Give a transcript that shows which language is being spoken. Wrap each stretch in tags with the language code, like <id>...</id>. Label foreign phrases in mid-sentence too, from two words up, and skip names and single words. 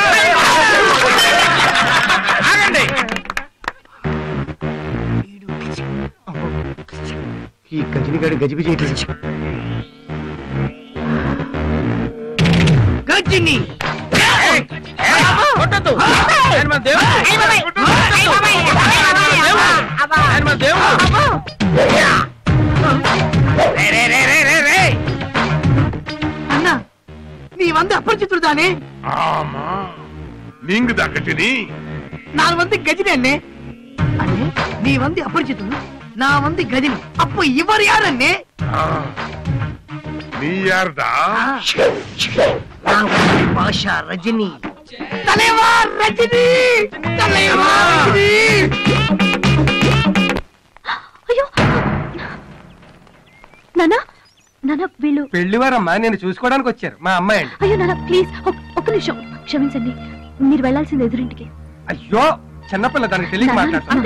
<te>ఆగండి. ఈ గజనిగాడు గజిబిజి గజిని కొట్టద్దు.</te> <ta>அண்ணா, நீ வந்து அபரிச்சித்துடு தானே? ஆமா, நீங்க தான் கஜினி. நான் வந்து கஜினி அண்ணே. அண்ணே, நீ வந்து அபரிச்சித்துடு, நான் வந்து கஜினி. அப்ப இவர் யார் அண்ணே? நீ யார்டா? நான் வந்து பாஷா ரஜினி. தலைவா ரஜினி, தலைவா ரஜினி.</ta> <te>అయ్యో నానా, నానా వీళ్ళు పెళ్లివారమ్మా, నేను చూసుకోవడానికి వచ్చారు. మా అమ్మాయి అండి. అయ్యో నానా ప్లీజ్ ఒక్క నిమిషం క్షమించండి. మీరు వెళ్ళాల్సింది ఎదురింటికి. అయ్యో చిన్నపిల్ల, దానికి తెలియక మాట్లాడుతాను.</te>